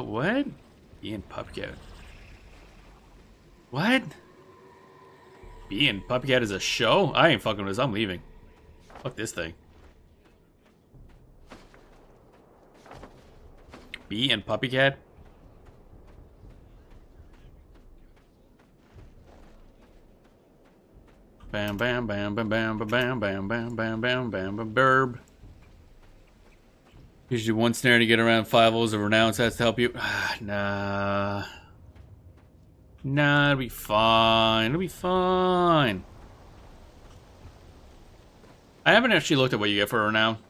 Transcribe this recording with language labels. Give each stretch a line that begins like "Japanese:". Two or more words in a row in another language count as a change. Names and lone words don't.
English: What? Bee and puppy cat. What? Bee and puppy cat is a show? I ain't fucking with this. I'm leaving. Fuck this thing. Bee and puppy cat? Bam bam bam bam bam bam bam bam bam bam bam bam bam burb. Usually one snare to get around 5 O's of renown has to help you. Nah. Nah, it'll be fine. It'll be fine. I haven't actually looked at what you get for renown.